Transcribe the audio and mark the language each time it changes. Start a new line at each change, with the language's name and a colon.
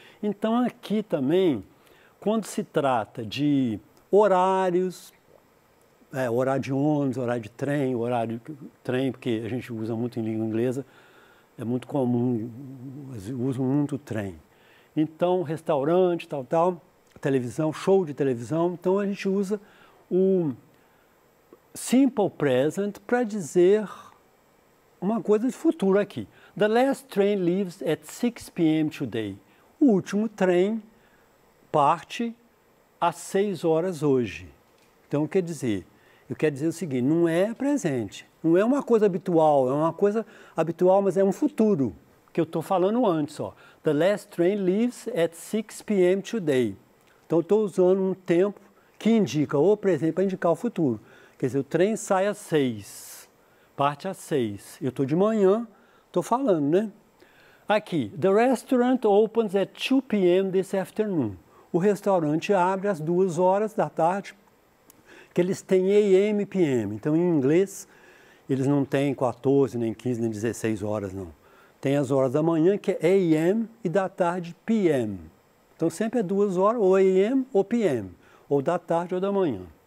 Portuguese: Então, aqui também, quando se trata de horários, horário de ônibus, horário de trem, porque a gente usa muito em língua inglesa, é muito comum, usam muito trem. Então, restaurante, tal, televisão, show de televisão, então a gente usa o simple present para dizer uma coisa de futuro aqui.
English: The last train leaves at 6 p.m. today.
Portuguese: O último trem parte às 6 horas hoje. Então, eu quero dizer o seguinte, não é presente, não é uma coisa habitual, é uma coisa habitual, mas é um futuro, que eu estou falando antes. Ó.
English: The last train leaves at 6 p.m. today.
Portuguese: Então, eu estou usando um tempo que indica o presente para indicar o futuro. Quer dizer, o trem sai às 6, parte às 6. Eu estou de manhã, estou falando, né? Aqui,
English: the restaurant opens at 2 p.m. this afternoon.
Portuguese: O restaurante abre às 2 horas da tarde, que eles têm AM e PM. Então, em inglês, eles não têm 14, nem 15, nem 16 horas, não. Tem as horas da manhã, que é AM, e da tarde, PM. Então, sempre é 2 horas, ou AM ou PM, ou da tarde ou da manhã.